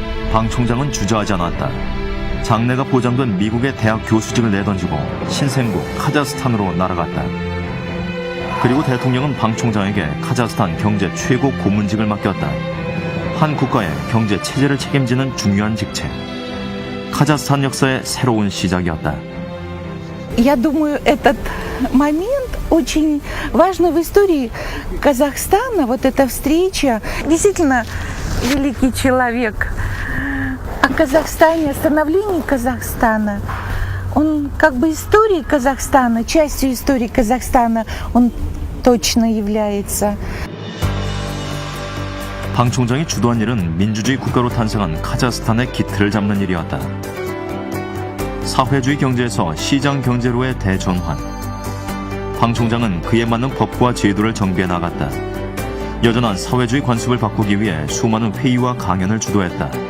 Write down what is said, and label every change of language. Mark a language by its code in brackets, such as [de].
[ko] 방 총장은 주저하지 않았다. 장래가 보장된 미국의 대학 교수직을 내던지고 신생국 카자흐스탄으로 날아갔다. 그리고 대통령은 방 총장에게 카자흐스탄 경제 최고 고문직을 맡겼다. 한 국가의 경제 체제를 책임지는 중요한 직책. 카자흐스탄 역사의 새로운 시작이었다. [ru] Я думаю, этот момент очень важный в истории Казахстана. Вот эта встреча. Действительно, великий человек. О Казахстане, о становлении Казахстана. Он как бы историей Казахстана, частью истории Казахстана он точно является. [ko] 방 총장이 주도한 일은 민주주의 국가로 탄생한 카자흐스탄의 기틀을 잡는 일이었다. 사회주의 경제에서 시장 경제로의 대전환. 방 총장은 그에 맞는 법과 제도를 정비해 나갔다. 여전한 사회주의 관습을 바꾸기 위해 수많은 회의와 강연을 주도했다.